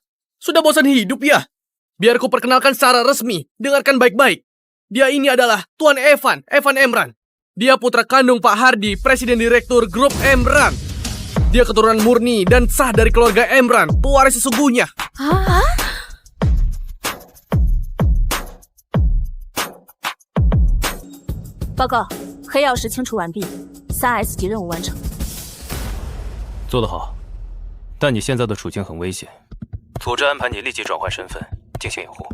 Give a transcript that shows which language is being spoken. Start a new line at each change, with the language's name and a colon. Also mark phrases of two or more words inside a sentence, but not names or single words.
Indonesian: Sudah bosan hidup ya? Biar ku perkenalkan secara resmi. Dengarkan baik-baik. Dia ini adalah Tuan Evan Emran. Dia putra kandung Pak Hardi, Presiden Direktur Grup Emran. Dia keturunan murni dan sah dari keluarga Emran, pewaris sesungguhnya. Hah?
Chinese: 报告，黑曜石清除完毕，3S 级任务完成。做得好，但你现在的处境很危险，组织安排你立即转换身份进行掩护。